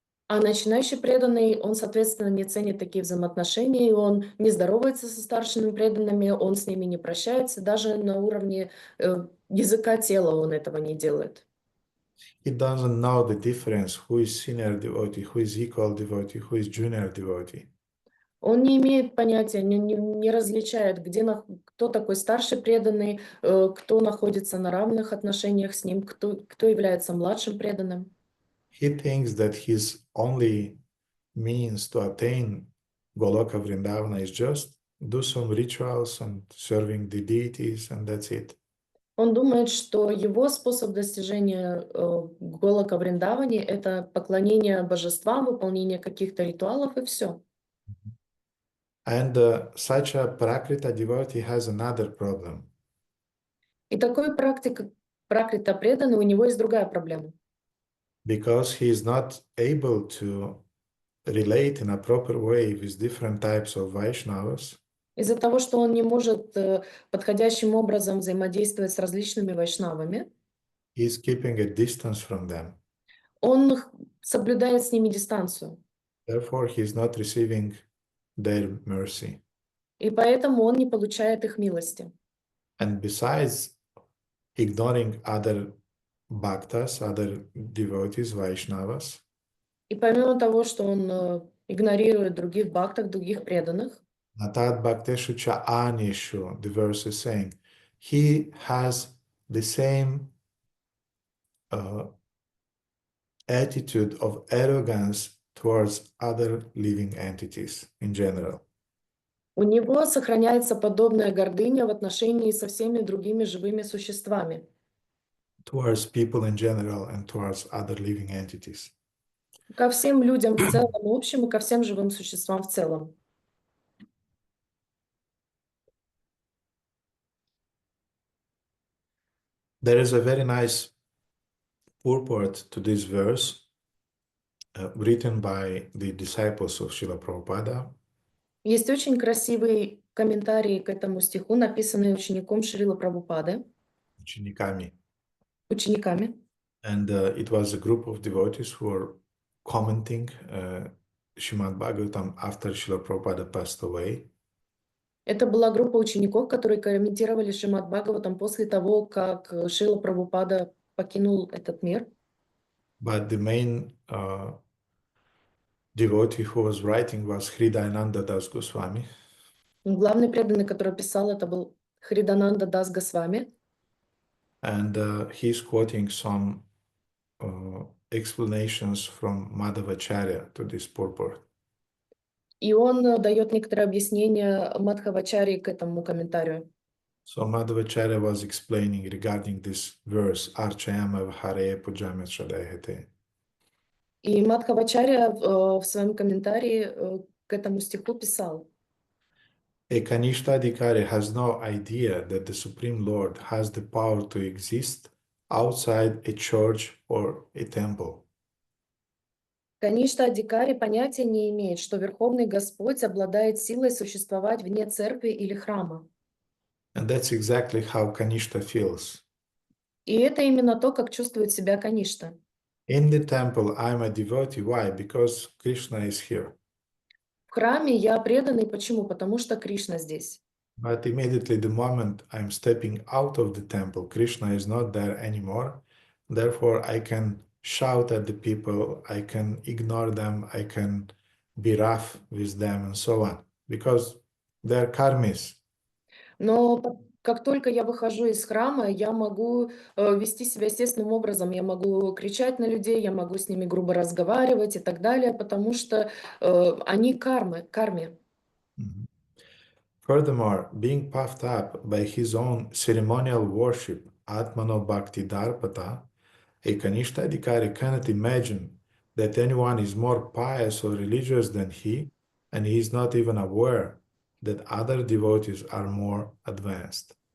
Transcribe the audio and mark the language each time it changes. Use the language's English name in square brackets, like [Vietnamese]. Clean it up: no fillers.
[Russian] А начинающий преданный, он, соответственно, не ценит такие взаимоотношения, и он не здоровается со старшими преданными, он с ними не прощается, даже на уровне языка тела он этого не делает. [English] He doesn't know the difference, who is senior devotee, who is equal devotee, who is junior devotee. [Russian] Он не имеет понятия, не различает, кто такой старший преданный, кто находится на равных отношениях с ним, кто является младшим преданным. [English] He thinks that his only means to attain Goloka Vrindavana is just do some rituals and serving the deities, and that's it. [Russian] Он думает, что его способ достижения Голока Вриндавани — это поклонение божествам, выполнение каких-то ритуалов и все. [English] And such a Prakrita devotee has another problem. [Russian] И такой пракрита преданный, у него есть другая проблема. [English] Because he is not able to relate in a proper way with different types of Vaishnavas, [Russian] Из-за того, что он не может подходящим образом взаимодействовать с различными вайшнавами, [English] he is keeping a distance from them. [Russian] он соблюдает с ними дистанцию. [English] Therefore, he is not receiving their mercy. [Russian] И поэтому он не получает их милости. [English] And besides ignoring other bhaktas, other devotees, Vaishnavas, [Russian] И помимо того, что он игнорирует других бхактов, других преданных, [Sanskrit] Natat Bhakteshu Cha Anishu, [English] the verse is saying, he has the same attitude of arrogance towards other living entities in general. [Russian] у него сохраняется подобная гордыня в отношении со всеми другими живыми существами. [English] Towards people in general and towards other living entities. [Russian] Ко всем людям в целом, в общем, и ко всем живым существам в целом. [English] There is a very nice purport to this verse written by the disciples of Srila Prabhupada. [Russian] Есть очень красивый комментарий к этому стиху, написанный учеником Шрила Прабхупады, Учениками. учениками. [English] And it was a group of devotees who were commenting Srimad Bhagavatam after Srila Prabhupada passed away. [Russian] Это была группа учеников, которые комментировали Шримад Бхагаватам после того, как Шрила Прабхупада покинул этот мир. [English] But the main devotee who was writing was Hridayananda Das Goswami. [Russian] Главный преданный, который писал, это был Хридананда Дас Госвами. [English] And he's quoting some explanations from Madhavacharya to this purport. [Russian] И он дает некоторые объяснения Мадхавачарьи к этому комментарию. [English] So Madhavacharya was explaining regarding this verse, [Sanskrit] Archayama Hare Pujame Shadayate. [Russian] И Мадхавачарья в своем комментарии к этому стиху писал: [English] A Kanishtadhikari has no idea that the Supreme Lord has the power to exist outside a church or a temple. [Russian] Каништха-адхикари понятия не имеет, что Верховный Господь обладает силой существовать вне церкви или храма. [English] And that's exactly how Kanishta feels. [Russian] И это именно то, как чувствует себя Каништа. [English] In the temple, I'm a devotee. Why? Because Krishna is here. [Russian] В храме я преданный. Почему? Потому что Кришна здесь. [English] But immediately, the moment I'm stepping out of the temple, Krishna is not there anymore. Therefore, I can shout at the people, I can ignore them, I can be rough with them, and so on, because they're karmis. [Russian] Но как только я выхожу из храма, я могу вести себя естественным образом. Я могу кричать на людей, я могу с ними грубо разговаривать и так далее, потому что они карме. Mhm. [English] Furthermore, being puffed up by his own ceremonial worship, Atmano Bhakti Darpata, a Kanishta Adhikari cannot imagine that anyone is more pious or religious than he, and he is not even aware that other devotees are more advanced.